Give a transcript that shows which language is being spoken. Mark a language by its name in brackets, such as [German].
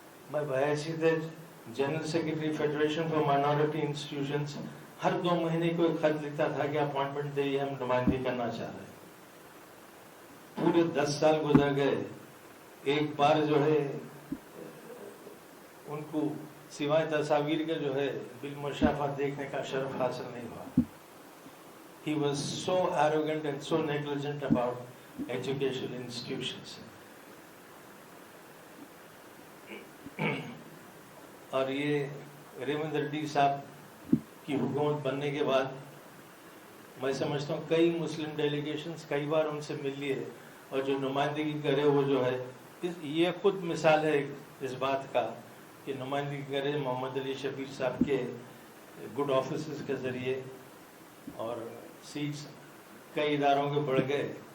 [Urdu] میں بحیثیت general secretary federation for minority institutions ہر 2 مہینے کو ایک خط لکھتا تھا کہ اپوائنٹمنٹ دے، ہم نمائندگی کرنا چاہ رہے ہیں. پورے 10 سال گزر گئے، ایک بار جو ہے ان کو سوائے تصاویر کے جو ہے بالمشافہ دیکھنے کا شرف حاصل نہیں ہوا. [English] He was so arrogant and so negligent about educational institutions. [Urdu] اور یہ ریونت ریڈی صاحب کی حکومت بننے کے بعد میں سمجھتا ہوں کئی مسلم ڈیلیگیشنز کئی بار ان سے مل لیے، اور جو نمائندگی کرے وہ جو ہے یہ خود مثال ہے اس بات کا کہ نمائندگی کرے محمد علی شبیر صاحب کے گڈ آفیسز کے ذریعے، اور سیٹس کئی اداروں کے بڑھ گئے.